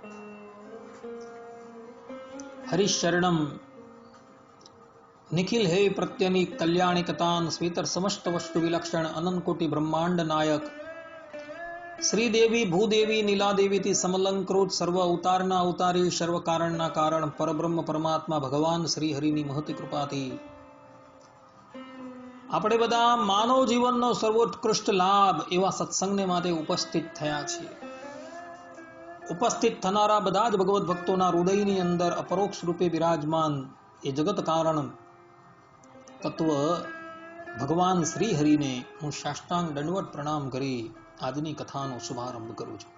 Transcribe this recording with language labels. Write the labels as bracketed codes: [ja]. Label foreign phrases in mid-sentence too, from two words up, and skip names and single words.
[sa] हरिशरणम निखिल हे प्रत्यनि कल्याणिकतान स्वीतर समस्त वस्तु विलक्षण अनंत कोटि ब्रह्मांड नायक श्रीदेवी भूदेवी नीलादेवी [gu] થી સમલંકૃત સર્વ अवताરના અવતારી સર્વ કારણના કારણ પરબ્રહ્મ પરમાત્મા ભગવાન શ્રી હરિની મહતી કૃપાથી આપણે બધા માનવ જીવનનો સર્વોત્કૃષ્ટ લાભ એવા સત્સંગને માટે ઉપસ્થિત થયા છીએ। ઉપસ્થિત થનારા બધા જ ભગવત ભક્તોના હૃદયની અંદર અપરોક્ષ રૂપે બિરાજમાન એ જગત કારણ તત્વ ભગવાન શ્રી હરિને હું સાષ્ટાંગ દંડવત પ્રણામ કરી આજની કથાનો શુભારંભ કરું છું।